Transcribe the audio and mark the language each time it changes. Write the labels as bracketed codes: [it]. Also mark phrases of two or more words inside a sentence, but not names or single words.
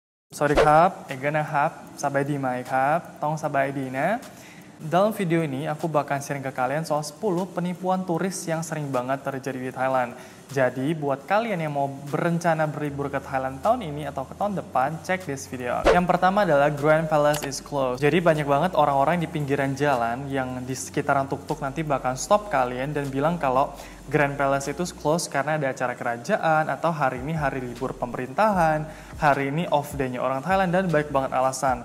[th] สวัสดีครับเอกนะครับสบายดีไหมครับต้องสบายดีนะ [id] Dalam video ini aku bakal sharing ke kalian soal 10 penipuan turis yang sering banget terjadi di Thailand. Jadi buat kalian yang mau berencana berlibur ke Thailand tahun ini atau ke tahun depan, [en] check this video. [id] Yang pertama adalah Grand Palace [en] is closed. [id] Jadi banyak banget orang-orang di pinggiran jalan yang di sekitaran tuk-tuk nanti bakal stop kalian dan bilang kalau Grand Palace itu closed karena ada acara kerajaan atau hari ini hari libur pemerintahan, hari ini [en] off day- [id] nya orang Thailand dan banyak banget alasan.